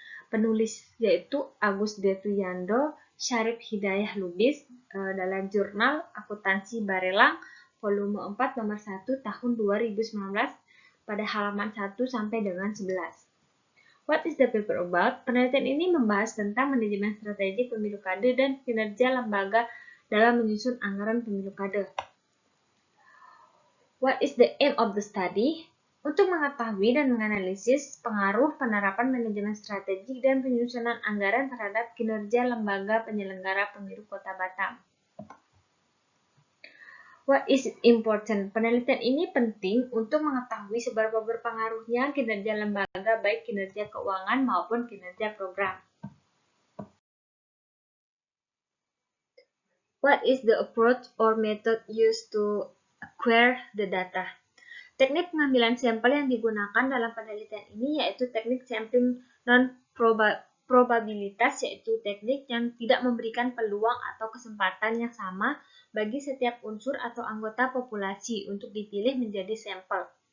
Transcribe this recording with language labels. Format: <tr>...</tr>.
<id>Penulis yaitu Agus Detuyando, Syarif Hidayah Lubis dalam jurnal Akuntansi Barelang volume 4 nomor 1 tahun 2019 pada halaman 1 sampai dengan 11.</id> <en>What is the paper about?</en> <id>Penelitian ini membahas tentang manajemen strategi pemilu kada dan kinerja lembaga dalam menyusun anggaran pemilu kada.</id> <en>What is the aim of the study?</en> <id>Untuk mengetahui dan menganalisis pengaruh penerapan manajemen strategi dan penyusunan anggaran terhadap kinerja lembaga penyelenggara pemilu Kota Batam.</id> <en>What is it important?</en> <id>Penelitian ini penting untuk mengetahui seberapa berpengaruhnya kinerja lembaga, baik kinerja keuangan maupun kinerja program.</id> <en>What is the approach or method used to acquire the data?</en> <id>Teknik pengambilan sampel yang digunakan dalam penelitian ini yaitu teknik sampling non-probabilitas, yaitu teknik yang tidak memberikan peluang atau kesempatan yang sama bagi setiap unsur atau anggota populasi untuk dipilih menjadi sampel.</id>